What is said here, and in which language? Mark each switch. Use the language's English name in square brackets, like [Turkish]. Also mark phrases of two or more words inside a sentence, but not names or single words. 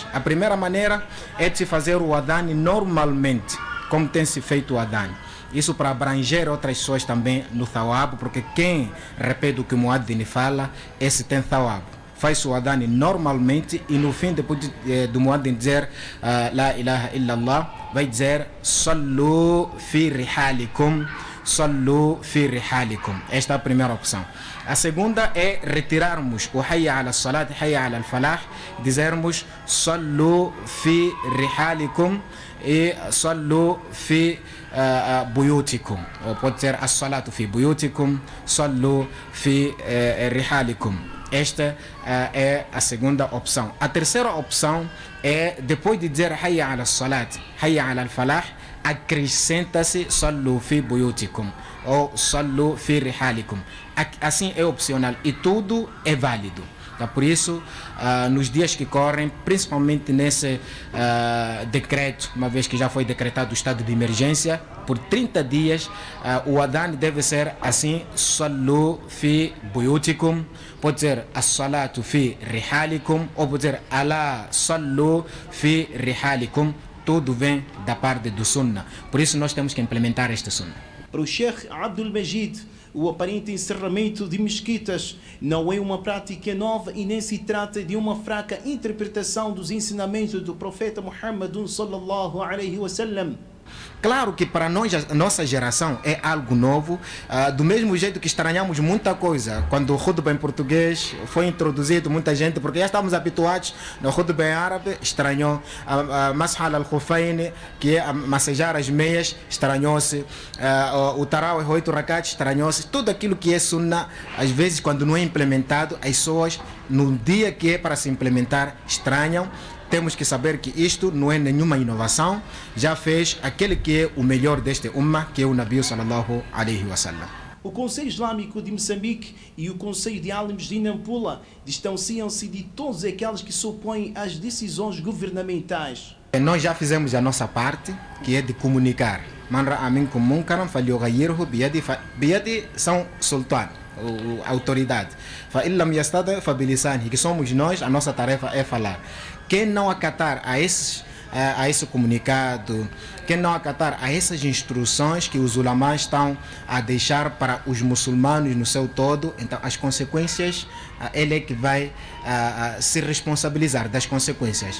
[Portuguese] A primeira maneira é de se fazer o adhan normalmente, como tem se feito o adhan. Isso para abranger outras pessoas também no thawab, porque quem repete o que o muaddin fala, esse tem thawab. Faz o adhan normalmente e no fim, depois do muaddin dizer [Arabic] لا إله إلا الله, [Portuguese] vai dizer [Arabic] صلوا في رحالكم صلوا في رحالكم. [Portuguese] Esta é a primeira opção. A segunda é retirarmos o [Arabic] حي على الصلاة حي على الفلاح, [Portuguese] dizermos [Arabic] صلوا في رحالكم [Portuguese] e [Arabic] صلوا في بيوتكم. [Portuguese] Ou pode ser [Arabic] الصلاة في بيوتكم صلوا في رحالكم. [Portuguese] Esta é a segunda opção. A terceira opção é, depois de dizer [Arabic] حي على الصلاة حي على الفلاح, [Portuguese] acrescenta-se [Arabic] صلوا في بيوتكم [Portuguese] ou [Arabic] صلوا في رحالكم. [Portuguese] Assim é opcional e tudo é válido. Por isso, nos dias que correm, principalmente nesse decreto, uma vez que já foi decretado o estado de emergência, por 30 dias, o adhan deve ser assim: [Arabic] صلوا في بيوتكم, [Portuguese] pode ser [Arabic] الصلاة في رحالكم, [Portuguese] ou pode ser [Arabic] ألا صلوا في رحالكم. [Portuguese] Tudo vem da parte do Sunnah. Por isso nós temos que implementar este Sunnah. Para o Sheikh Abdul Majid, o aparente encerramento de mesquitas não é uma prática nova e nem se trata de uma fraca interpretação dos ensinamentos do profeta Muhammad [Arabic] صلى الله عليه وسلم. [Portuguese] Claro que para nós, a nossa geração, é algo novo, do mesmo jeito que estranhamos muita coisa. Quando o khutbah em português foi introduzido, muita gente, porque já estamos habituados no khutbah em árabe, estranhou. [Arabic] مسح الخفين, [Portuguese] que é massajar as meias, estranhou-se. O Tarawih 8 rakat, estranhou-se. Tudo aquilo que é sunnah, às vezes, quando não é implementado, as pessoas, no dia que é para se implementar, estranham. Temos que saber que isto não é nenhuma inovação, já fez aquele que é o melhor deste ummah, que é o [Arabic] نبي صلى الله عليه وسلم. [Portuguese] O Conselho Islâmico de Moçambique e o Conselho de Alims de Nampula distanciam-se de todos aqueles que se opõem às decisões governamentais. Nós já fizemos a nossa parte, que é de comunicar. [Arabic] من رأى منكم منكرا فليغيره بيده بيده [Portuguese] são sultan, a autoridade. [Arabic] فإن لم يستطع فبلسانه, [Portuguese] que somos nós, a nossa tarefa é falar. Quem não acatar a esse comunicado, quem não acatar a essas instruções que os ulamás estão a deixar para os muçulmanos no seu todo, então as consequências, ele é que vai se responsabilizar das consequências.